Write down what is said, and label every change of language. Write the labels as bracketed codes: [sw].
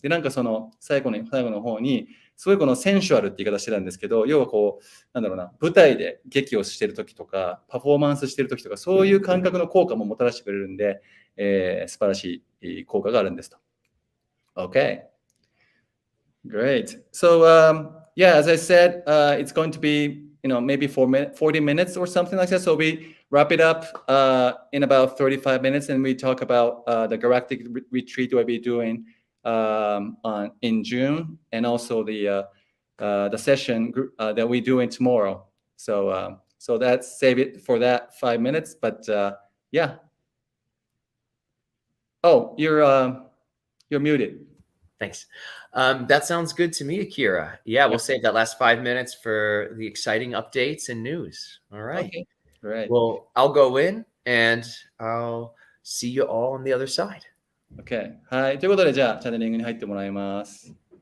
[ja] で、なんか最後の方に、すごいこのセンシュアルって言い方してたんですけど、要はこう、なんだろうな、舞台で劇をしてるときとか、パフォーマンスしてるときとか、そういう感覚の効果ももたらしてくれるんで、素晴らしい効果があるんですと。 [en] Okay. Great. So, yeah, as I said, it's going to be, maybe 40 minutes or something like that. So we wrap it up in about 35 minutes and we talk about the galactic retreat we'll be doing in June and also the session that we're doing tomorrow. So that's save it for that 5 minutes. But yeah. Oh, you're muted. Thanks. That sounds good to me, Akira. Yeah, we'll save that last 5 minutes for the exciting updates and news. All right. Okay. Right. Well, I'll go in and I'll see you all on the other side. Okay. [ja] はい。ということで、じゃあ、チャネリングに入ってもらいます。